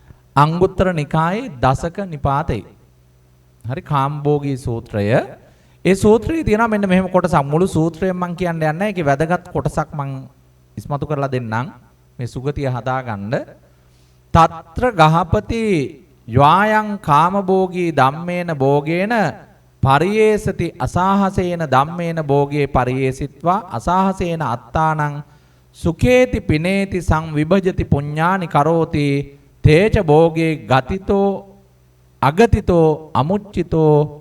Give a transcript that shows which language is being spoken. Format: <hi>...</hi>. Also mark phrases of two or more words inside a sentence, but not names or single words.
<si>අංගුත්තර නිකායේ දසක නිපාතේ. හරි කාම්භෝගී සූත්‍රය. ඒ සූත්‍රයේ තියෙනවා මෙන්න මෙහෙම කොටසක්. මුළු සූත්‍රයෙන් මම කියන්න යන්නේ නැහැ. ඒකේ වැදගත් කොටසක් මම ඉස්මතු කරලා දෙන්නම්. මේ සුගතිය හදාගන්න.</si> <pi>తත්‍ර ගහපති යායන් කාමභෝගී ධම්මේන භෝගේන පරියේසති අසහසේන ධම්මේන භෝගේ පරියේසිත්වා අසහසේන අත්තානං සුඛේති පිනේති සංවිභජති පුඤ්ඤානි කරෝති තේච භෝගේ ගතිතෝ අගතිතෝ අමුච්චිතෝ</pi>